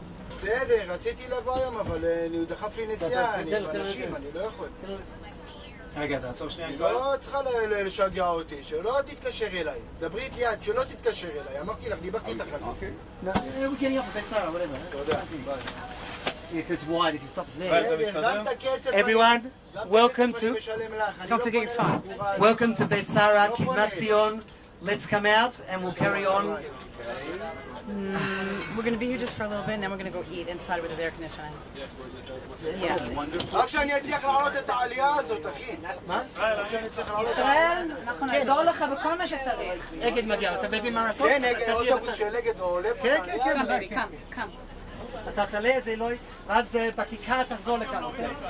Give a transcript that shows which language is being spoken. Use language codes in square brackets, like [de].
[he] בסדר, רציתי לבוא היום, אבל הוא דחף לי נסיעה, אני באנשים, אני לא יכול. רגע, תעצור שנייה. היא לא צריכה לשגע אותי, שלא תתקשר אליי. דברי איתי יד, שלא תתקשר אליי. אמרתי לך, דיברתי איתך על זה. [en] No, we're getting off at Beit Sara, whatever. [he] תודה. [en] If it's wide, if he stops there. [he] גם את הכסף... [en] Everyone, welcome to... Don't forget your phone. Welcome to Beit Sara, Kidmat Zion. Let's come out and we'll carry on. We're going to be here just for a little bit, and then we're going to go eat inside where there's air conditioning. [he] רק שאני אצליח לעלות את העלייה הזאת, אחי. מה? רק שאני אצליח לעלות את העלייה הזאת. אנחנו נעזור לך בכל מה שצריך. אגד מגיע, אתה מבין מה לעשות? כן, אוטובוס של אגד עולה. כן, כן, כן. קם, בבי, קם. אתה תעלה, זה לא... ואז בכיכר תחזור לכאן, אוקיי?